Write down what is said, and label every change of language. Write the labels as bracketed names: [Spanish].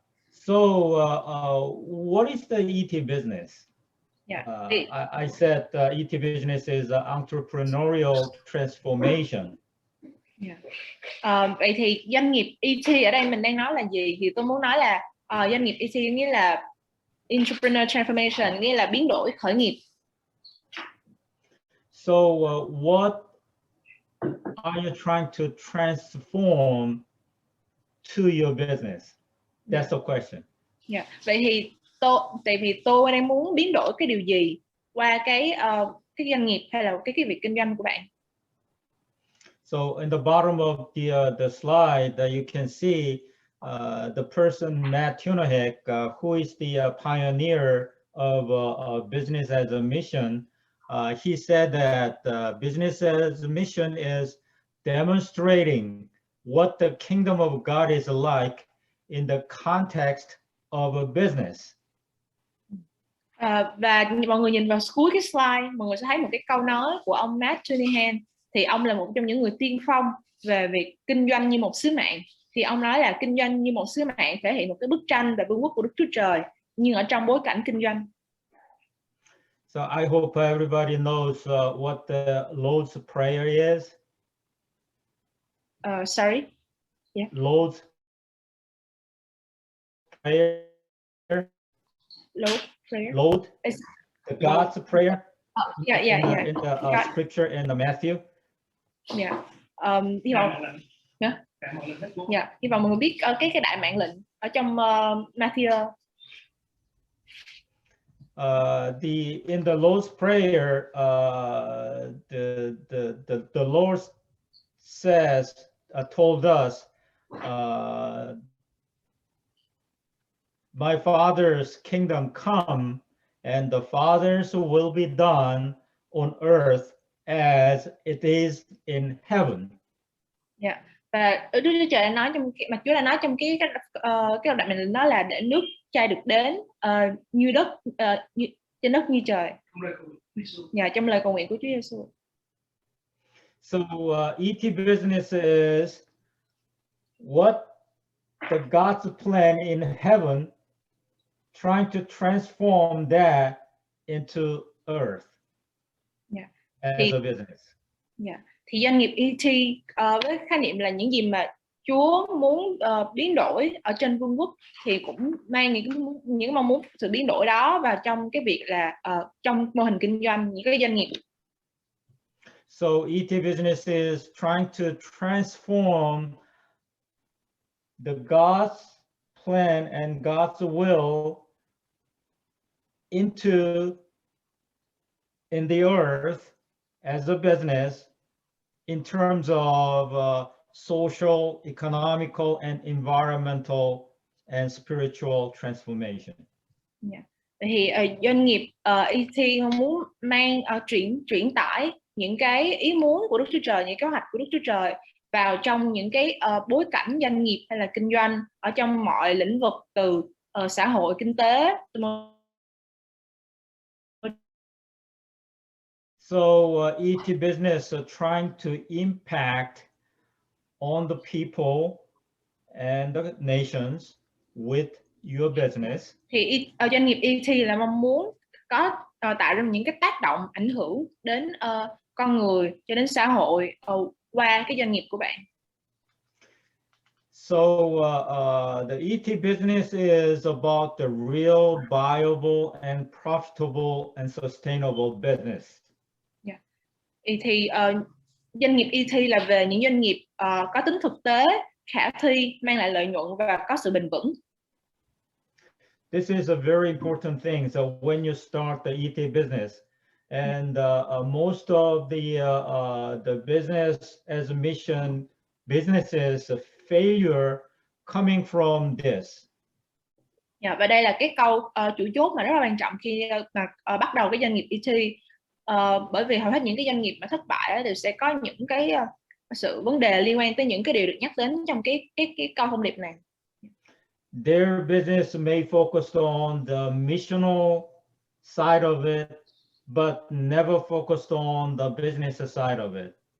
[English] So what is the ET business? I said ET business is entrepreneurial transformation. [Vietnamese] Vậy thì doanh nghiệp ET ở đây mình đang nói là gì? Thì tôi muốn nói là doanh nghiệp ET nghĩa là Entrepreneurial Transformation, nghĩa là biến đổi khởi nghiệp. [English] So what are you trying to transform to your business? That's the question. [Vietnamese] Vậy thì tôi đang muốn biến đổi cái điều gì qua cái doanh nghiệp hay là cái việc kinh doanh của bạn? [English] So in the bottom of the slide, you can see the person Matt Tunahek, who is the pioneer of business as a mission. He said that business as a mission is demonstrating what the kingdom of God is like in the context of a business. [Vietnamese] Và mọi người nhìn vào cuối cái slide, mọi người sẽ thấy một cái câu nói của ông Matt Tunahek. Thì ông là một trong những người tiên phong về việc kinh doanh như một sứ mạng. Thì ông nói là kinh doanh như một sứ mạng thể hiện một cái bức tranh về vương quốc của Đức Chúa Trời, nhưng ở trong bối cảnh kinh doanh. [English] So I hope everybody knows what the Lord's Prayer is. Sorry. Yeah. Lord's Prayer. Lord's Prayer. Lord. The God's Prayer. Yeah. In the scripture in the Matthew. [Vietnamese] Hy vọng mọi người biết cái đại mạng lệnh ở trong Matthew. [English] In the Lord's Prayer, the Lord says, told us, my Father's kingdom come, and the Father's will be done on earth as it is in heaven. [Vietnamese] Và Đức Chúa Trời nói trong mà Chúa đã nói trong cái đoạn mình nói là để nước Cha được đến như đất trên đất như trời. Trong lời cầu nguyện của Chúa Giêsu. [English] So ET business is what the God's plan in heaven, trying to transform that into earth Yeah. as a business. Yeah. [Vietnamese] Thì doanh nghiệp ET với khái niệm là những gì mà Chúa muốn biến đổi ở trên vương quốc, thì cũng mang những mong muốn sự biến đổi đó vào trong cái việc là trong mô hình kinh doanh, những cái doanh nghiệp. [English] So ET business is trying to transform the God's plan and God's will in the earth as a business in terms of social, economical, and environmental and spiritual transformation. Yeah. [Vietnamese] Thì doanh nghiệp ET muốn mang chuyển tải những cái ý muốn của Đức Chúa Trời, những kế hoạch của Đức Chúa Trời vào trong những cái bối cảnh doanh nghiệp hay là kinh doanh ở trong mọi lĩnh vực, từ xã hội, kinh tế. [English] So ET business are trying to impact on the people and the nations with your business. [Vietnamese] Thì doanh nghiệp ET là mong muốn có tạo ra những cái tác động ảnh hưởng đến con người cho đến xã hội qua cái doanh nghiệp của bạn. [English] So the ET business is about the real, viable, and profitable and sustainable business. Yeah. [Vietnamese] Thì doanh nghiệp ET là về những doanh nghiệp có tính thực tế, khả thi, mang lại lợi nhuận và có sự bền vững. [English] This is a very important thing. So when you start the ET business, and most of the business as a mission businesses failure coming from this. [Vietnamese] Yeah, và đây là cái câu chủ chốt mà rất là quan trọng khi mà bắt đầu cái doanh nghiệp ET, bởi vì hầu hết những cái doanh nghiệp mà thất bại thì sẽ có những cái sự vấn đề liên quan tới những cái điều được nhắc đến trong cái câu thông điệp này. [English] Their business may focus on the missional side of it, but never focused on the business side of it.